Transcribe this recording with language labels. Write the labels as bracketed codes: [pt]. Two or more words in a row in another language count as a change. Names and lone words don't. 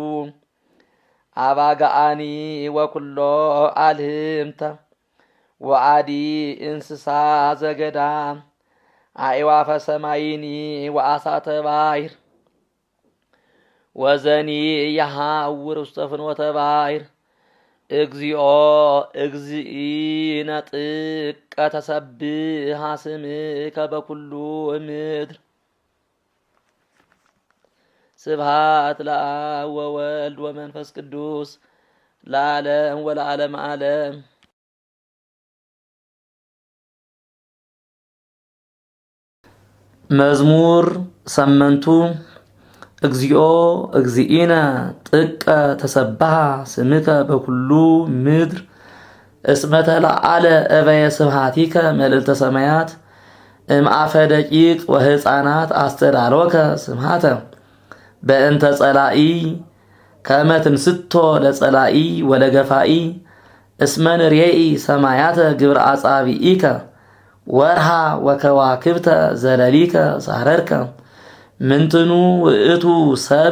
[gez] አባጋአኒ ወኩሎ አልህምተ ወአዲ እንስሳ ዘገዳም አዕዋፈ ሰማይኒ ወአሳተ ባሕር ወዘኒ የሐውር ውስተ ፍኖተ ባሕር እግዚኦ እግዚእነ ጥቀ ተሰብሐ ስምከ በኩሉ ምድር። ስብሐት ለአብ ወወልድ ወመንፈስ ቅዱስ ለዓለም ወለዓለመ ዓለም። መዝሙር ሰመንቱ እግዚኦ እግዚእነ ጥቀ ተሰብሐ ስምከ በኩሉ ምድር እስመ ተለዓለ እበየ ስብሐቲከ መልዕልተ ሰማያት እምአፈ ደቂቅ ወሕፃናት አስተዳልወከ ስብሐተ በእንተ ጸላኢ ከመ ትንስቶ ለጸላኢ ወለገፋኢ እስመን ርኤኢ ሰማያተ ግብረ አጻብኢከ ወርሃ ወከዋክብተ ዘለሊከ ሳረርከ ምንትኑ ውእቱ ሰብ